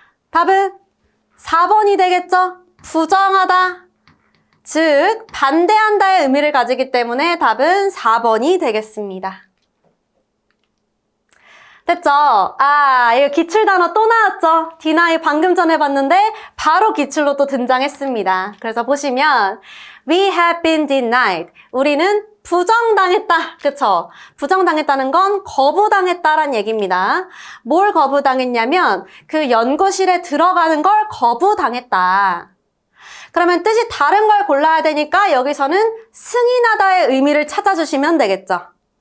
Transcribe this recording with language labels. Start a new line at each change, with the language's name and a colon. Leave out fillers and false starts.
Korean: 답은 4번이 되겠죠? 부정하다, 즉 반대한다의 의미를 가지기 때문에 답은 4번이 되겠습니다. 됐죠? 아, 이거 기출단어 또 나왔죠? deny 방금 전에 봤는데 바로 기출로 또 등장했습니다. 그래서 보시면
English: we have been denied.
Korean: 우리는 부정당했다. 그쵸? 부정당했다는 건 거부당했다란 얘기입니다. 뭘 거부당했냐면 그 연구실에 들어가는 걸 거부당했다. 그러면 뜻이 다른 걸 골라야 되니까 여기서는 승인하다의 의미를 찾아주시면 되겠죠.